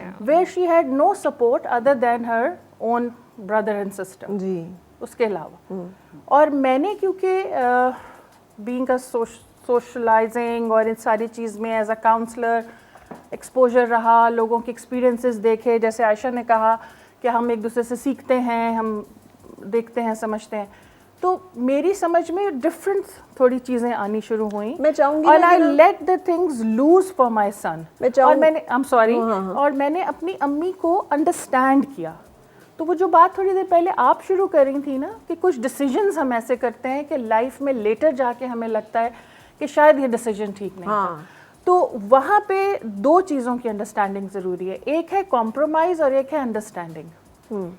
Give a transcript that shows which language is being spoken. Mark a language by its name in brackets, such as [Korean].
[English] where she had no support other than her own brother and sister. [Urdu] جی, اس کے علاوہ. اور میں نے کیونکہ [English] being a socializing [Urdu] اور ان ساری چیز میں ایز اے کاؤنسلر ایکسپوجر رہا, لوگوں کے ایکسپیرینسز دیکھے, جیسے عائشہ نے کہا کہ ہم ایک دوسرے سے سیکھتے ہیں, ہم دیکھتے ہیں, سمجھتے ہیں, تو میری سمجھ میں ڈفرنٹ تھوڑی چیزیں آنی شروع ہوئیں. میں چاہوں گی [English] اور I let the things loose for my son. [Urdu] اور میں نے [English] I'm sorry [Urdu] اور میں نے اپنی امی کو انڈرسٹینڈ کیا. تو وہ جو بات تھوڑی دیر پہلے آپ شروع کر رہی تھی نا کہ کچھ ڈیسیجنز ہم ایسے کرتے ہیں کہ لائف میں لیٹر جا کے ہمیں لگتا ہے کہ شاید یہ ڈیسیجن ٹھیک نہیں تھا. تو وہاں پہ دو چیزوں کی انڈرسٹینڈنگ ضروری ہے, ایک ہے کمپرومائز اور ایک ہے انڈرسٹینڈنگ.